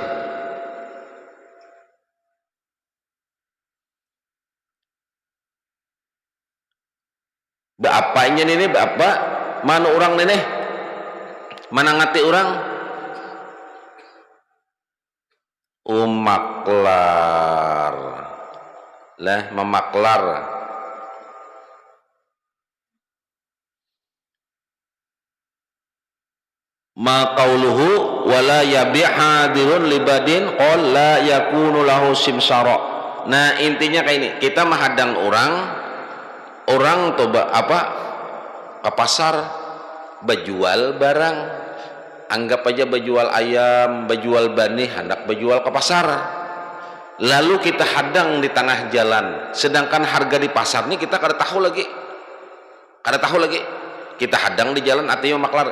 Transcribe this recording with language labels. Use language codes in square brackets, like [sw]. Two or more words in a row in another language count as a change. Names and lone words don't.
[id] Berapanya ini? Berapa? Mana orang ini? Mana ngati orang? Maklar lah, memaklar. [ar] ما قوله ولا يبيع حاضر لباد قل لا يكون له سمسارا. [id] Nah, intinya kayak ini, kita menghadang orang toba apa ke pasar berjual barang, anggap aja berjual ayam, berjual bani, hendak berjual ke pasar, lalu kita hadang di tengah jalan, sedangkan harga di pasar ini kita kada tahu lagi, kita hadang di jalan, artinya maklar.